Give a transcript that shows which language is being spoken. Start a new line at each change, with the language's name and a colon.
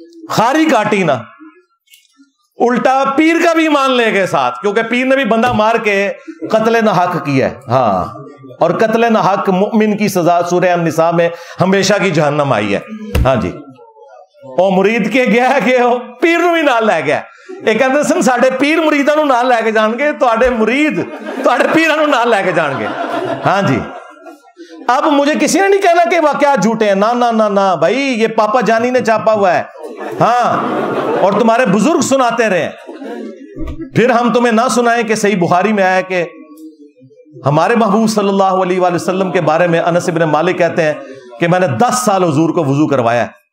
Hindi: खारी काटी ना, उल्टा पीर का भी ईमान ले गए साथ, क्योंकि पीर ने भी बंदा मार के कत्ल न हक किया है। हाँ, और कत्ल न हक मुमिन की सजा सूरह अन-निसा में हमेशा की जहन्नम आई है।
Punjabi: हाँ जी, ओ मुरीद के गया कि पीर ਨੂੰ भी नाल लै गया। ਇਹ ਕਹਿੰਦੇ ਸਨ ਸਾਡੇ ਪੀਰ ਮੁਰੀਦਾਂ ਨੂੰ ਨਾਲ ਲੈ ਕੇ ਜਾਣਗੇ, ਤੁਹਾਡੇ ਮੁਰੀਦ ਤੁਹਾਡੇ ਪੀਰਾਂ ਨੂੰ ਨਾਲ ਲੈ ਕੇ ਜਾਣਗੇ।
Hindi: हाँ जी, अब मुझे किसी ने नहीं कहना कि वाकया झूठे हैं, ना ना ना ना भाई, ये पापा जानी ने छापा हुआ है। हाँ, और तुम्हारे बुजुर्ग सुनाते रहे, फिर हम तुम्हें ना सुनाएं कि सही बुखारी में आया कि हमारे महबूब सल्लल्लाहु अलैहि वसल्लम के बारे में अनस इब्न मालिक कहते हैं कि मैंने 10 साल हुजूर को वुजू करवाया।